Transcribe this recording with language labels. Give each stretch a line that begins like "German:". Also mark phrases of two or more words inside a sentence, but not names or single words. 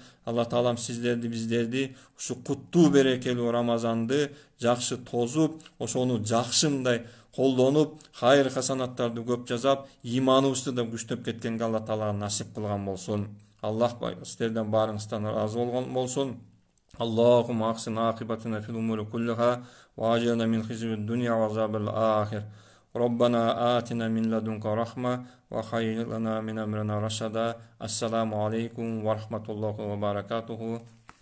Kyrgyz: Алла Таалам сиздерди, биздерди ушу куттуу берекелүү Рамазанды жакшы тозуп, ошону жакшы мындай колдонуп, хайыр хасанаттарды көп жазап, иманыбызды да күчтөп кеткенге Алла Таала насип кылган болсун. Аллах сиздерден баарыңыздан ыраазы болгон болсун.
Arabic: اللهم أحسن عاقبتنا في الأمور كلها وأجرنا من خزي الدنيا وعذاب الآخرة. ربنا آتنا من لدنك رحمة وخير لنا من أمرنا رشدا. السلام عليكم ورحمة الله وبركاته.